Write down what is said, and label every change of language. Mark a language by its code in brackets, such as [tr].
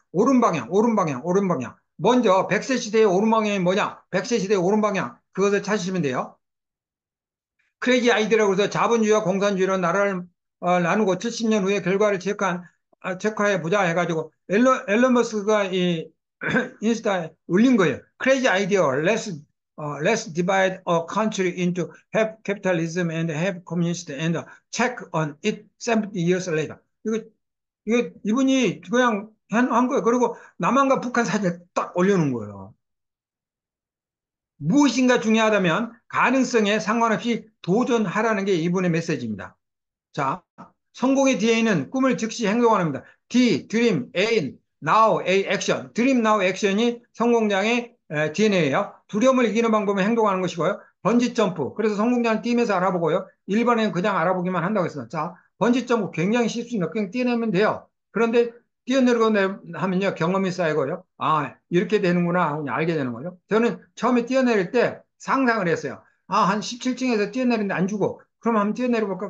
[ko] 옳은 방향, 옳은 방향, 옳은 방향. 먼저 100세 시대의 옳은 방향이 뭐냐? 100세 시대의 옳은 방향. 그것을 찾으시면 돼요. 크레이지 아이디라고 해서 자본주의와 공산주의로 나라를 나누고 70년 후에 결과를 체크해 보자 해가지고 앨런 머스크가 이 인스타에 올린 거예요. [en] 크레이지 아이디어, let's divide a country into have capitalism and have communist and check on it 70 years later. [ko] 이거 이분이 그냥 한 거예요. 그리고 남한과 북한 사진을 딱 올려놓은 거예요. 무엇인가 중요하다면 가능성에 상관없이 도전하라는 게 이분의 메시지입니다. 자, 성공의 DNA는 꿈을 즉시 행동하는 겁니다. [en] D, Dream, A, Now, A, Action. Dream, Now, Action [ko] 이 성공자의 DNA예요. 두려움을 이기는 방법은 행동하는 것이고요. 번지 점프. 그래서 성공자는 팀에서 알아보고요. 일반인은 그냥 알아보기만 한다고 했습니다. 자, 번지 점프 굉장히 쉽습니다. 그냥 뛰어내면 돼요. 그런데 뛰어내리고 하면요. 경험이 쌓이고요. 아, 이렇게 되는구나 하고 알게 되는 거죠. 저는 처음에 뛰어내릴 때 상상을 했어요. 아, 한 17층에서 뛰어내리는데 안 죽어. 그럼 한번 뛰어내려 볼까?